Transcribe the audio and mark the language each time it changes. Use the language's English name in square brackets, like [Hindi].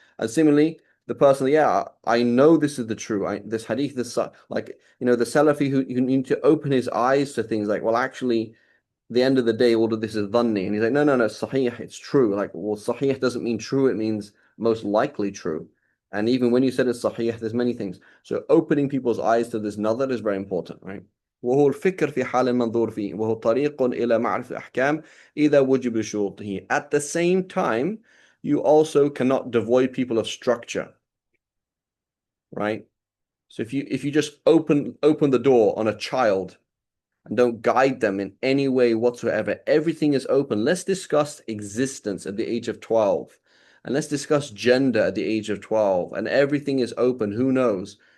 [English] And similarly, the person, I know this is the true, this hadith, the Salafi who need to open his eyes to things like, well, actually, the end of the day, all of this is dhanni. And he's like, no, sahih, it's true. Like, well, sahih doesn't mean true, it means most likely true. And even when you said it's sahih, there's many things. So opening people's eyes to this nazar is very important, right? [Arabic] وهو الفكر في حال المنظور فيه وهو طريق إلى معرفة الأحكام إذا وجب شروطه. [English] At the same time, you also cannot devoid people of structure, right? So if you just open the door on a child and don't guide them in any way whatsoever, everything is open. Let's discuss existence at the age of 12. And let's discuss gender at the age of 12. And everything is open. Who knows?